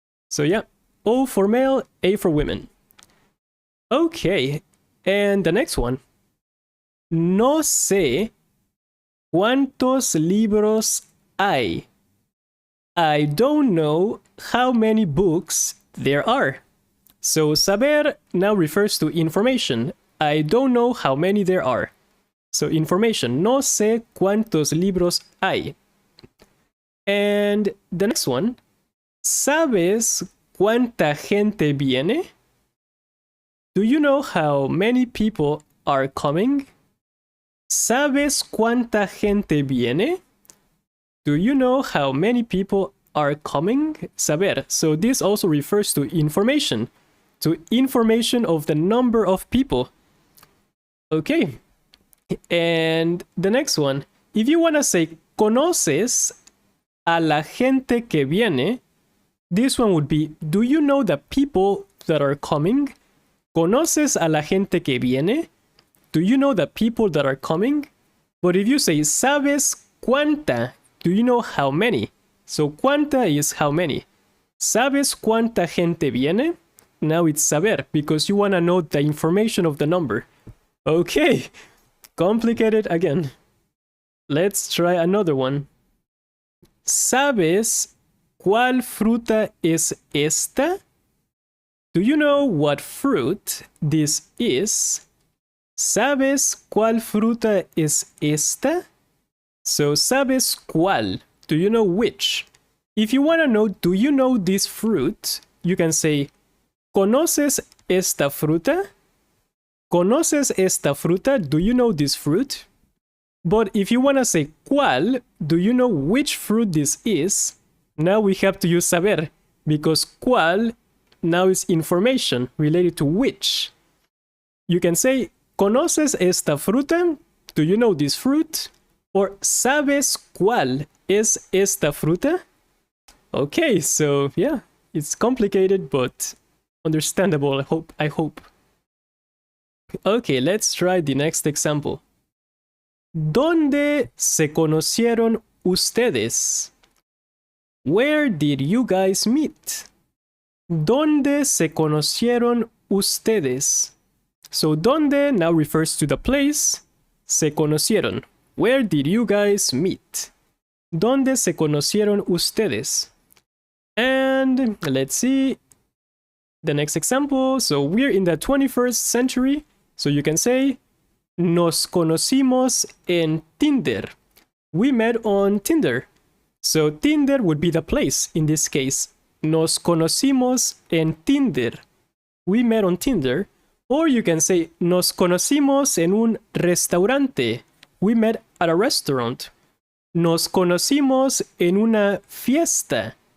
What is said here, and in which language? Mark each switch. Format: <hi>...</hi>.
<en>So yeah, O for male, A for women. Okay, and the next one.</en> <es>No sé cuántos libros hay.</es> <en>I don't know how many books there are. So saber now refers to information. I don't know how many there are. So information.</en> <es>No sé cuántos libros hay.</es> <en>And the next one.</en> <es>¿Sabes cuánta gente viene?</es> <en>Do you know how many people are coming?</en> <es>¿Sabes cuánta gente viene?</es> <en>Do you know how many people are coming? Saber. So this also refers to information. To information of the number of people. Okay. And the next one. If you want to say</en> <es>conoces a la gente que viene,</es> <en>this one would be, do you know the people that are coming?</en> <es>¿Conoces a la gente que viene?</es> <en>Do you know the people that are coming? But if you say,</en> <es>¿sabes cuánta?</es> <en>Do you know how many? So</en> <es>cuánta</es> <en>is how many.</en> <es>¿Sabes cuánta gente viene?</es> <en>Now it's saber, because you want to know the information of the number. Okay, complicated again. Let's try another one.</en> <es>¿Sabes cuál fruta es esta?</es> <en>Do you know what fruit this is?</en> <es>¿Sabes cuál fruta es esta?</es> <en>So,</en> <es>¿sabes cuál?</es> <en>Do you know which? If you want to know, do you know this fruit? You can say,</en> <es>¿conoces esta fruta? ¿Conoces esta fruta?</es> <en>Do you know this fruit? But if you want to say,</en> <es>¿cuál?</es> <en>Do you know which fruit this is? Now we have to use saber, because</en> <es>¿cuál?</es> <en>Now is information related to which. You can say,</en> <es>¿conoces esta fruta?</es> <en>Do you know this fruit?</en> <es>Or ¿sabes cuál es esta fruta?</es> <en>Okay, so yeah, it's complicated but understandable, I hope. Okay, let's try the next example.</en> <es>¿Dónde se conocieron ustedes?</es> <en>Where did you guys meet?</en> <es>¿Dónde se conocieron ustedes?</es> <en>So ¿dónde now refers to the place.</en> <es>Se conocieron.</es> <en>Where did you guys meet?</en> <es>¿Dónde se conocieron ustedes?</es> <en>And let's see the next example. So we're in the 21st century. So you can say,</en> <es>nos conocimos en Tinder.</es> <en>We met on Tinder. So Tinder would be the place in this case.</en> <es>Nos conocimos en Tinder.</es> <en>We met on Tinder. Or you can say,</en> <es>nos conocimos en un restaurante.</es> <en>We met at a restaurant.</en> <es>Nos conocimos en una fiesta.</es>